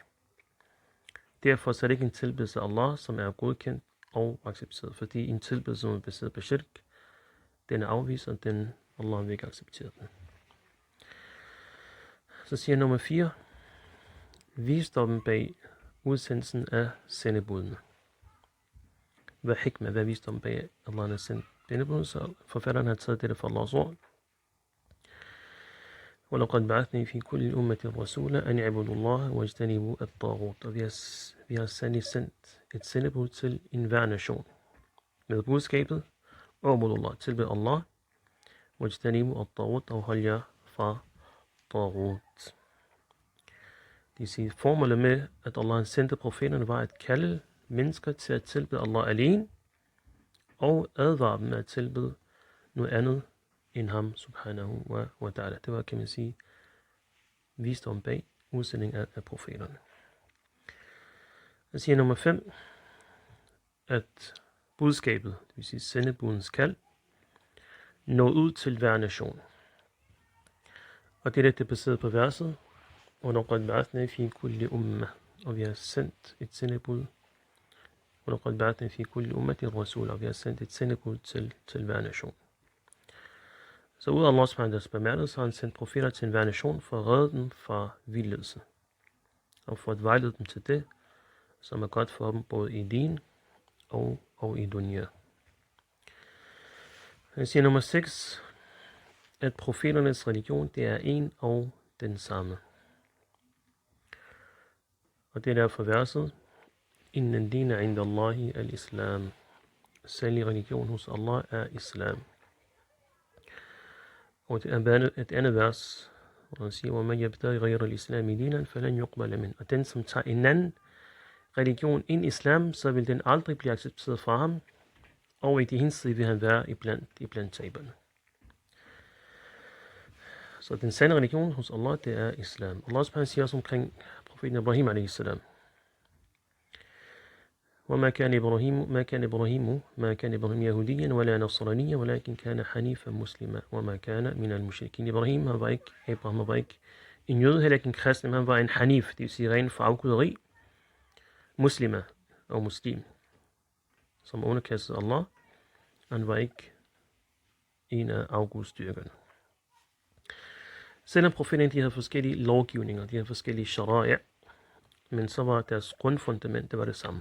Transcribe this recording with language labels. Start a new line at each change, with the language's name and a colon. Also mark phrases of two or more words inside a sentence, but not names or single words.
Danish: Derfor så er det ikke en tilbedelse af Allah, som er godkendt og accepteret, fordi en tilbedelse, som er baseret på shirk, den er afvist, og Allah vil ikke acceptere den. Så siger nummer 4, visdommen bag udsendelsen af sendebudene. Hvad hikmah, hvad visdommen bag Allah har sendt sendebudene, så forfatteren har taget dette fra Allahs ord.
Arabic: وَلَقَدْ بَعَثْنَا فِي كُلِّ أُمَّةٍ رَسُولًا أَنِ اعْبُدُوا اللَّهَ وَاجْتَنِبُوا الطَّاغُوتَ.
Danish: Og vi har sandelig sendt et sendebud til enhver nation med budskabet,
Arabic: اعْبُدُوا اللَّهَ,
Danish: tilbed Allah,
Arabic: وَاجْتَنِبُوا الطَّاغُوتَ,
Danish: og hold jer fra طاغوت. Det vil sige, formålet med, at Allah sendte profeterne, var at kalde mennesker til at tilbede Allah alene, og advare dem at tilbede noget andet end ham,
Arabic: سبحانه وتعالى.
Danish: Det var, kan man sige, visdom bag udsending af profeterne. Jeg siger nummer 5, at budskabet, det vil sige sendebudens kald, når ud til hver nation. Og det er baseret på verset,
Arabic: وَلَقَدْ بَعَثْنَا فِي كُلِّ أُمَّةٍ,
Danish: og vi har sendt et sendebud.
Arabic: وَلَقَدْ بَعَثْنَا فِي كُلِّ أُمَّةٍ رَسُولًا,
Danish: og vi har sendt et sendebud til hver nation. Så ud af Allah subhanahu bemærket, så har han sendt profeter til hver nation for at redde dem fra vildledelse, og for at vejlede dem til det, som er godt for dem både i din og i dunya. Jeg siger nummer 6, at profeternes religion, det er en og den samme. Og det er derfor verset,
Arabic: إن الدين عند الله الإسلام.
Danish: Særlig religion hos Allah er islam. Og det er et andet vers, hvor han siger,
Arabic: وَمَنْ يَبْتَغِ غَيْرَ الْإِسْلَامِ دِينًا فَلَنْ يُقْبَلَ مِنْهُ.
Danish: Og den, som tager en anden religion ind i islam, så vil den aldrig blive accepteret fra ham, og i det hensidige vil han være iblandt taberne. Så den sande religion hos Allah, det er islam. Allah subhanahu siger også omkring profeten Ibrahim a.s.
Arabic: وما كان إبراهيم يهوديا ولا نصرانيا ولكن كان حنيفا مسلما وما كان من المشركين.
Danish: Ibrahim var ikke en jøde, heller ikke en kristen, han var en hanif, det vil sige ren for afguderi, muslima og muslim, som underkastede Allah. Han var ikke en af afgudstyrkerne. Selvom profeterne, de havde forskellige lovgivninger, de havde forskellige shara'i, men så var deres grundfundament, det var det samme.